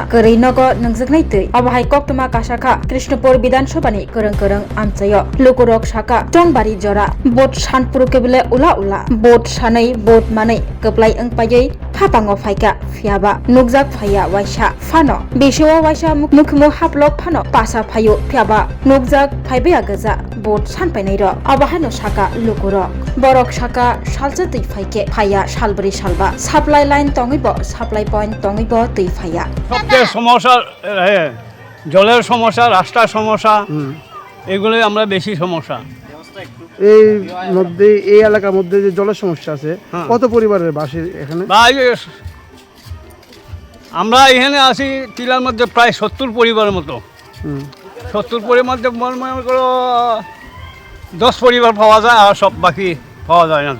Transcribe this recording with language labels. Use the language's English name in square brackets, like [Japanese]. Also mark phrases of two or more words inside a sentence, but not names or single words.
[Kok Borok] Kerai Nogo Nangjaknai Tei Abahai Koktoma Kasaka Krishnapur Bidan Sobani Kereng Amchayo Lukurok Shaka Tongbari Bot Shanpuru kebele ula bot shanai bot manai keplai engpayai hapango faika fiaba nukjak phaya waisa fano bishiwa waisa mukhumu haplok fano pasa phayo fiaba nukjak phaibaya gaja bot sanpainai ro abahano saka lukuro borok saka salja tui phaike phaya salbri salba [English] supply line [Kok Borok] tongibo [English] supply point [Kok Borok] tongibo tui phaya [Bangla] সবচেয়ে সমস্যা জলের সমস্যা রাস্তার সমস্যা এগুলোই আমরা বেশি সমস্যা এই মধ্যে এই এলাকার মধ্যে যে জলের সমস্যা আছে কত পরিবারের বাসে এখানে আমরা এখানে আছি টিলার মধ্যে প্রায় 70 পরিবারের মতো 70 পরিবারের মধ্যে মনে করো 10 পরিবার পাওয়া যায় আর সব বাকি পাওয়া যায় না